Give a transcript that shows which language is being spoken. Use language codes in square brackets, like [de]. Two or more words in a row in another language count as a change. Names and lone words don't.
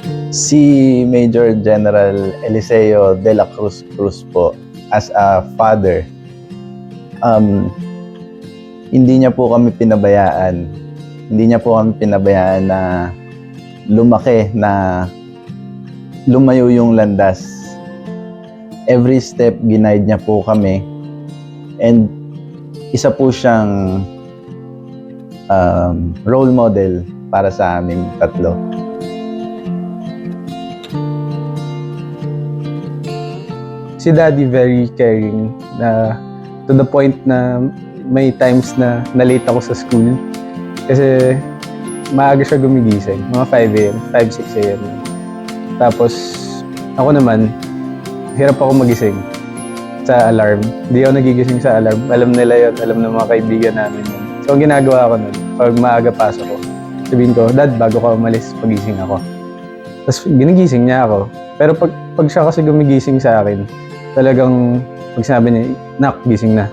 [tl] Si Major General Eliseo de la Cruz Cruz po, [en] as a father, [tl] hindi niya po kami pinabayaan. Hindi niya po kami pinabayaan na lumaki, na lumayo yung landas. [en] Every step, [tl] ginaid niya po kami. And isa po siyang [en] role model [tl] para sa aming tatlo. Si Daddy [en] very caring, [tl] na [en] to the point [tl] na may times na na-late ako sa school kasi maaga siya gumigising, mga 5 a.m., 5, 6 a.m. Tapos ako naman, hirap ako magising sa alarm. Hindi ako nagigising sa alarm. Alam nila yun, alam ng mga kaibigan namin yun. So ang ginagawa ko nun, pag maaga pasok ko, sabihin ko, Dad, bago ka umalis, pagising ako. Tapos ginigising niya ako. Pero pag siya kasi gumigising sa akin, talagang pag sinabi niya, Nak, gising na.